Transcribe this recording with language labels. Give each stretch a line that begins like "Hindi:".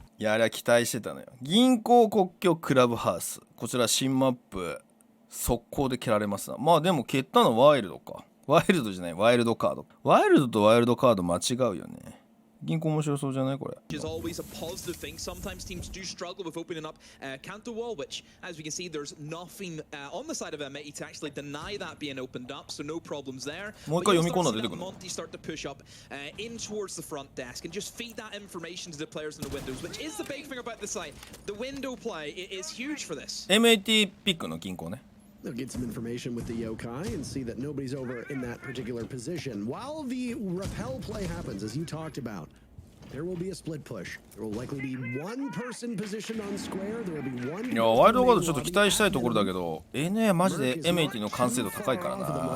Japanese: いやあれは期待してたのよ。銀行国境クラブハウス、こちら新マップ速攻で蹴られますな。まあでも蹴ったのワイルドか。ワイルドじゃないワイルドカード。ワイルドとワイルドカード間違うよね。銀行面白そうじゃないこれ。
English: Is always a positive thing. Sometimes teams do struggle with opening up counter wall, which, as we can see, there's nothing on the side of Meti to actually deny that being opened up, so no problems there.
Japanese: もう一回読み込んだら出てくるの。
English: Monty start to push up in towards the front desk and just feed that information to the players in the windows, which is the big thing about the site. The window play is huge for this.
Japanese: MAT ピックの銀行ね。
English: They'll get some information with the yokai and see that nobody's over in that particular position while the repel play happens, as you talked about. There will be a split push. There will likely be one person positioned on square. There will be one.
Japanese: いやワイルドカードちょっと期待したいところだけど NA マジで M80 の完成度高いからな。